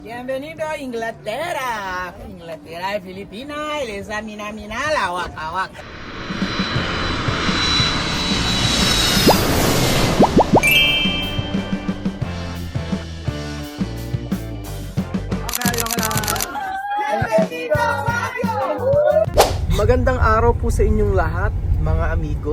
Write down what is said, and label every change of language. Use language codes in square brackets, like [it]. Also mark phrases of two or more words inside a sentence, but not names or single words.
[es] Bienvenido a Inglaterra. Inglaterra y Filipinas. Les mina la waka waka. [tl] Magandang araw po sa inyong lahat, mga amigo.